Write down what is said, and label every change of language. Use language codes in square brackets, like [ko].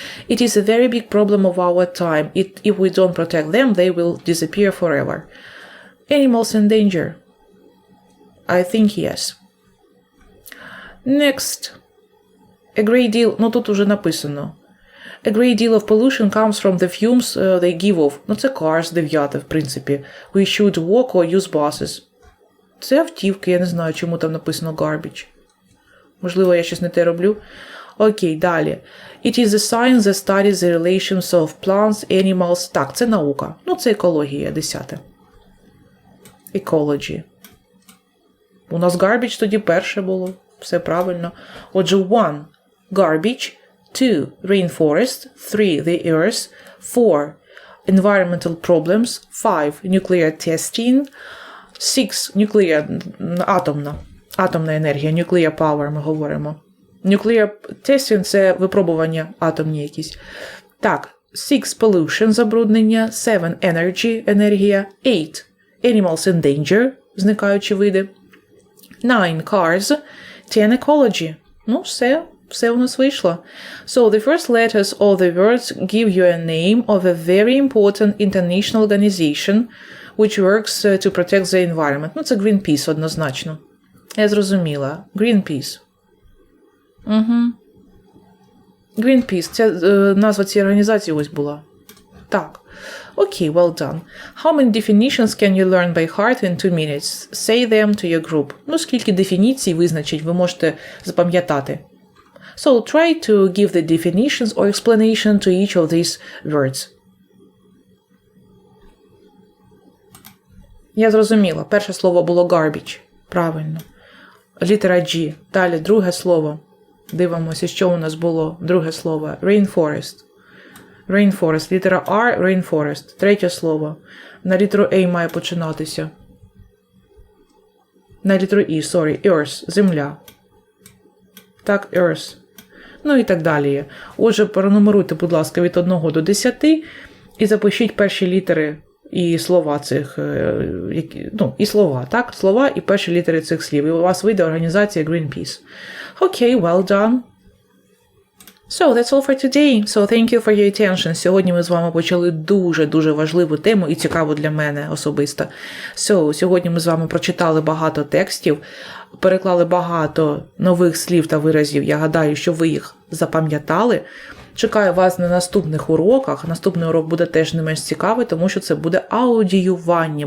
[en] It is a very big problem of our time. If we don't protect them, they will disappear forever. Animals in danger. I think yes. Next. A great deal, [uk] ну тут уже написано. [en] A great deal of pollution comes from the fumes they give off. [uk] Ну це cars, 9, в принципі. [en] We should walk or use buses. [uk] Це автівки, я не знаю, чому там написано garbage. Можливо, я щось не те роблю. Окей, далі. [en] It is a science that studies the relations of plants, animals. [uk] Так, це наука. Ну, це екологія, 10. Ecology. У нас garbage тоді перше було. Все правильно. Отже, 1. Garbage. 2. Rainforest. 3. The earth. 4. [en] Environmental problems. 5. Nuclear testing. 6. [uk] Nuclear. Атомна енергія. Nuclear power ми говоримо. Nuclear testing – це випробування атомні якісь. Так, 6 – pollution – забруднення, 7 – energy – енергія, 8 – [en] animals in danger [uk] – зникаючі види, 9 – cars, 10 – ecology. Ну, все у нас вийшло. [en] So, the first letters of the words give you a name of a very important international organization which works to protect the environment. [uk] Ну, це Greenpeace однозначно. Я зрозуміла. Greenpeace. Greenpeace. Це назва цієї організації ось була. Так. [en] Окей, well done. How many definitions can you learn by heart in 2 minutes? Say them to your group. [uk] Ну, скільки дефініцій визначить, ви можете запам'ятати. [en] So, try to give the definitions or explanation to each of these words. [uk] Я зрозуміла. Перше слово було garbage. Правильно. Літера G. Далі друге слово. Дивимося, що у нас було. Друге слово. Rainforest. Rainforest. Літера R. Rainforest. Третє слово. На літеру A має починатися. На літеру E, Earth. Земля. Так, Earth. Ну і так далі. Отже, пронумеруйте, будь ласка, від 1 до 10 і запишіть перші літери і слова цих, і слова, так? Слова і перші літери цих слів. І у вас вийде організація Greenpeace. [en] Окей, well done. So, that's all for today. So, thank you for your attention. [uk] Сьогодні ми з вами почали дуже-дуже важливу тему і цікаву для мене особисто. So, сьогодні ми з вами прочитали багато текстів. переклали багато нових слів та виразів. Я гадаю, що ви їх запам'ятали. Чекаю вас на наступних уроках. Наступний урок буде теж не менш цікавий, тому що це буде аудіювання.